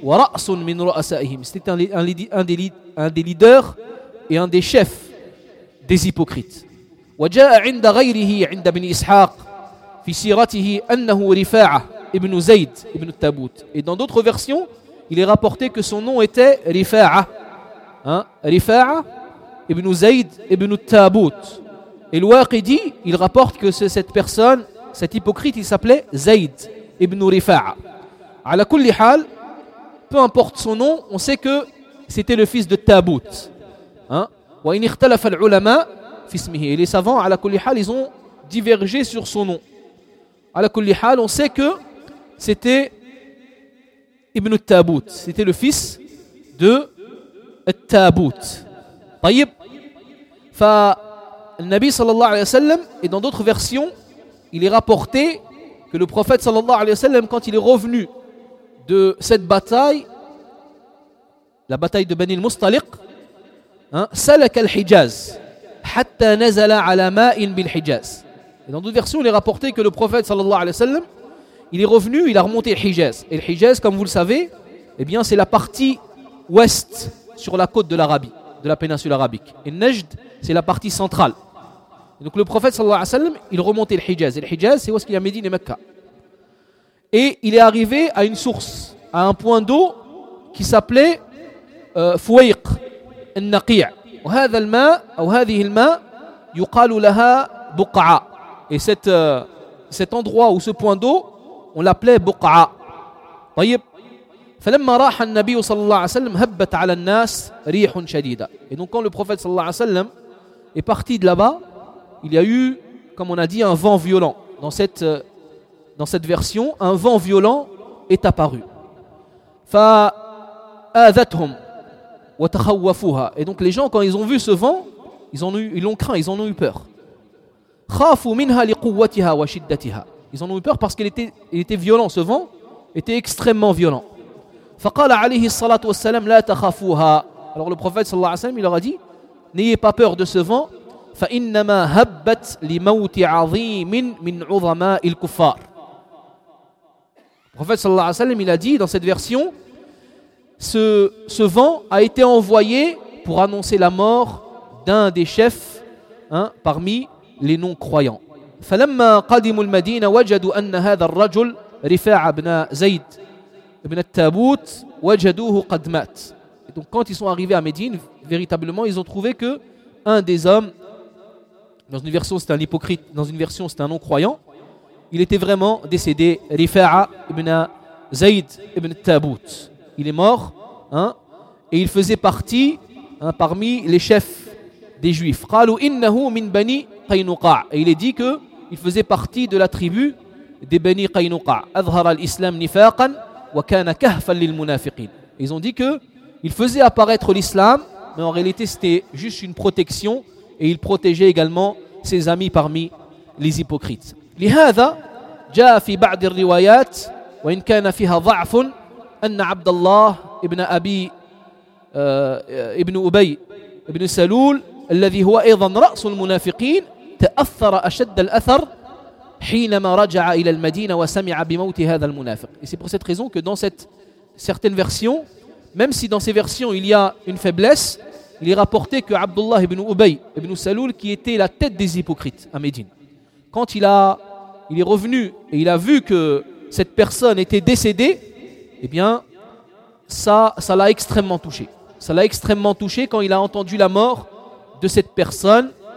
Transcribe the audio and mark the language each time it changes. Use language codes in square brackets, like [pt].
[ar] ورأس من رؤسائهم. [fr] C'était un des leaders et un des chefs des hypocrites. [ar] وجاء عند غيره عند ابن إسحاق في سيرته أنه رفاعة ابن زيد ابن التابوت. [fr] Et dans d'autres versions, il est rapporté que son nom était رفاعة. Hein? [ar] رفاعة ابن زيد ابن التابوت. [fr] Et الواقدي, il rapporte que cette personne, cet hypocrite, il s'appelait زيد ابن رفاعة. [ar] على كل حال, [fr] peu importe son nom, on sait que c'était le fils de التابوت. Hein? [ar] وإن اختلف العلماء في اسمه. [fr] Et les savants, [ar] على كل حال, [fr] ils ont divergé sur son nom. On sait que c'était Ibn al-Tabut. C'était le fils de al-Tabut. Taïb. Le Nabi sallallahu alayhi wa sallam, et dans d'autres versions, il est rapporté que le prophète sallallahu alayhi wa sallam, quand il est revenu de cette bataille, la bataille de Bani al-Mustaliq, [ar] salak al-Hijaz, hatta nazala ala ma'in bil-Hijaz. [fr] Et dans d'autres versions, il est rapporté que le prophète, sallallahu alayhi wa sallam, il est revenu, il a remonté l'Hijaz. Et l'Hijaz, comme vous le savez, eh bien, c'est la partie ouest sur la côte de l'Arabie, de la péninsule arabique. Et Najd, c'est la partie centrale. Et donc le prophète, sallallahu alayhi wa sallam, il remontait l'Hijaz. Et l'Hijaz, c'est où est-ce qu'il y a Médine et Mecca. Et il est arrivé à une source, à un point d'eau qui s'appelait Fouayq, al-Naqi'a. [ar] Ou هذا الماء, ou هذه الماء, يقال لها Buqa'a. [fr] Et cet endroit ou ce point d'eau, on l'appelait Buqa'a. [ar] طيب. فلما راح النبي صلى الله عليه وسلم هبت على الناس ريح شديدة. [fr] Et donc quand le prophète صلى الله عليه وسلم est parti de là-bas, il y a eu, comme on a dit, un vent violent. Dans cette version, un vent violent est apparu. [ar] فآذتهم وتخوفوها. [fr] Et donc les gens, quand ils ont vu ce vent, ils l'ont craint, ils en ont eu peur. [ar] خافوا منها لقوتها وشدتها. [fr] Ils en ont eu peur parce qu'il était violent, ce vent était extrêmement violent. [ar] فقال عليه الصلاة والسلام لا تخافوها. [fr] Alors le prophète صلى الله عليه وسلم il leur a dit n'ayez pas peur de ce vent. [ar] فإنما هبت لموت عظيم من عظماء الكفار. [fr] Le prophète صلى الله عليه وسلم il a dit dans cette version ce vent a été envoyé pour annoncer la mort d'un des chefs hein, parmi les non-croyants. [ar] فلما قدموا المدينة وجدوا أن هذا الرجل رفاعة بن زيد بن التابوت وجدوه قد مات. [fr] Et donc quand ils sont arrivés à Médine, véritablement ils ont trouvé que un des hommes, dans une version c'est un hypocrite, dans une version c'est un non-croyant, il était vraiment décédé, رفاعة بن زيد بن التابوت. Il est mort, hein, et il faisait partie hein, parmi les chefs des juifs. [ar] قالوا إنه من بني قينقاع. [fr] Et il est dit qu'il faisait partie de la tribu des Bani قينقاع. [ar] أظهر الإسلام نفاقا وكان كهفا للمنافقين. [fr] Ils ont dit qu'il faisait apparaître l'islam, mais en réalité c'était juste une protection et il protégeait également ses amis parmi les hypocrites. [ar] لهذا جاء في بعض الروايات وإن كان فيها ضعف أن عبد الله ابن أبي ابن أبي ابن سلول الذي هو أيضا رأس المنافقين تأثر أشد الأثر حينما رجع إلى المدينة وسمع بموت هذا المنافق. [fr] Et c'est pour cette raison que dans certaines versions, même si dans ces versions il y a une faiblesse, il est rapporté que Abdullah ibn Ubay ibn Salul, qui était la tête des hypocrites à Médine, quand il est revenu et il a vu que cette personne était décédée, eh bien ça l'a extrêmement touché. Ça l'a extrêmement touché quand il a entendu la mort de cette personne